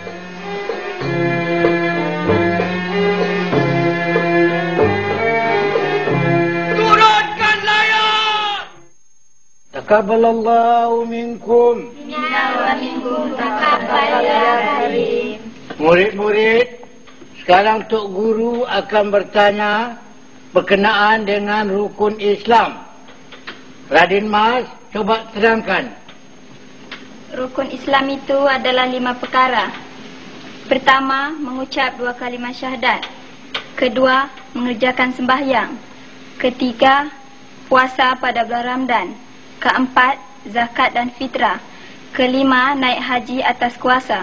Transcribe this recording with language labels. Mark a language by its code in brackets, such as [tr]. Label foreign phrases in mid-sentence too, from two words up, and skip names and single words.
[ms] Turunkan layar! [ar] تقبل الله منكم. منا ومنكم تقبل يا كريم. [ms] Murid-murid, sekarang Tok Guru akan bertanya berkenaan dengan rukun Islam. Raden Mas, coba terangkan. Rukun Islam itu adalah 5 perkara. Pertama, mengucap 2 kalimah syahadat. Kedua, mengerjakan sembahyang. Ketiga, puasa pada bulan Ramadan. Keempat, zakat dan fitrah. Kelima, naik haji atas kuasa.